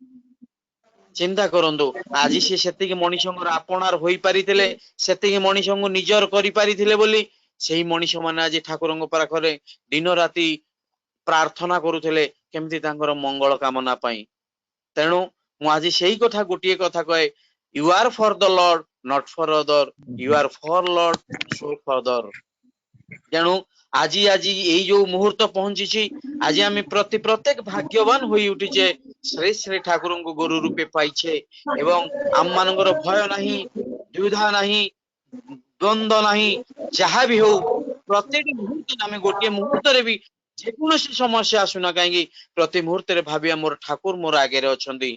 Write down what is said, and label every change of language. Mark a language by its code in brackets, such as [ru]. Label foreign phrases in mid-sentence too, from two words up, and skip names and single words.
[or] ଚିନ୍ତା କରନ୍ତୁ ଆଜି ସେ ସେତିକି ମଣିଷଙ୍କର ଆପଣାର ହୋଇପାରିଥିଲେ, ସେତିକି ମଣିଷଙ୍କୁ ନିଜର କରିପାରିଥିଲେ ବୋଲି ସେଇ ମଣିଷ ମାନେ ଆଜି ଠାକୁରଙ୍କ ପାଖରେ ଦିନ ରାତି ପ୍ରାର୍ଥନା କରୁଥିଲେ କେମିତି ତାଙ୍କର ମଙ୍ଗଳ କାମନା ପାଇଁ। ତେଣୁ ମୁଁ ଆଜି ସେଇ କଥା ଗୋଟିଏ କଥା କହେ, [en] you are for the Lord not for other, you are for Lord so for other। [or] ତେଣୁ ଆଜି ଏଇ ଯୋଉ ମୁହୂର୍ତ୍ତ ପହଞ୍ଚିଛି, ଆଜି ଆମେ ପ୍ରତ୍ୟେକ ଭାଗ୍ୟବାନ ହୋଇ ଉଠିଛେ, ଶ୍ରୀ ଶ୍ରୀ ଠାକୁରଙ୍କୁ ଗୁରୁ ରୂପେ ପାଇଛେ ଏବଂ ଆମ ମାନଙ୍କର ଭୟ ନାହିଁ, ଦ୍ୱିଧା ନାହିଁ, ଦ୍ୱନ୍ଦ ନାହିଁ। ଯାହା ବି ହଉ ପ୍ରତ୍ୟେକ ମୁହୂର୍ତ୍ତରେ ଆମେ ଗୋଟିଏ ମୁହୂର୍ତ୍ତରେ ବି ଯେକୌଣସି ସମସ୍ୟା ଆସୁନା କାହିଁକି ପ୍ରତି ମୁହୂର୍ତ୍ତରେ ଭାବିବା ମୋର ଠାକୁର ମୋର ଆଗରେ ଅଛନ୍ତି।